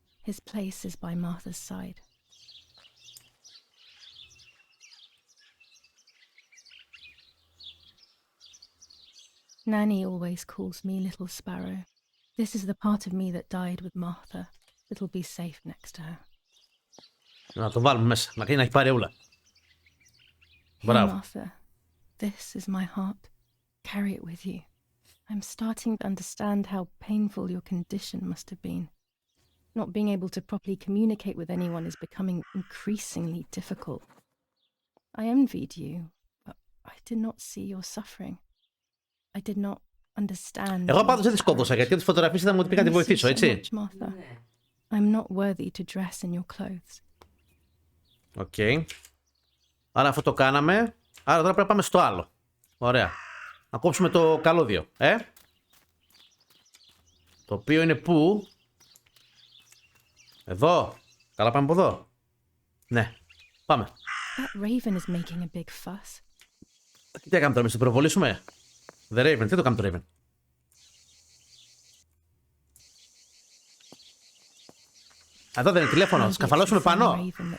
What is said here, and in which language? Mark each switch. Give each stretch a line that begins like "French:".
English: His place is by Martha's side. Nanny always calls me Little Sparrow. This is the part of me that died with Martha. It'll be safe next to her.
Greek: Να το βάλουμε μέσα, να έχει πάρει ούλα.
English: Μπράβο. Martha, this is my heart. Carry it with you. I'm starting to understand how painful your condition must have been. Not being able to properly communicate with anyone is becoming increasingly difficult. I envied you, but I did not see your suffering. I did not understand.
Greek: Εγώ πάντως δεν τη σκότωσα, γιατί τις φωτογραφίες ήταν μου ότι πήγα να τη βοηθήσω, έτσι.
English: I'm not worthy to dress in your clothes.
Greek: Οκ. Άρα αυτό το κάναμε. Άρα τώρα πρέπει να πάμε στο άλλο. Ωραία. Να κόψουμε το καλώδιο. Το οποίο είναι πού? Εδώ. Καλά, πάμε από εδώ. Ναι. Πάμε.
English: That raven is making a big fuss.
Greek: Τι έκαμε τώρα, εμείς το προβολήσουμε? The Raven, τι το κάνει το Raven? Εδώ δεν είναι τηλέφωνο, σκαφαλώσουμε πάνω.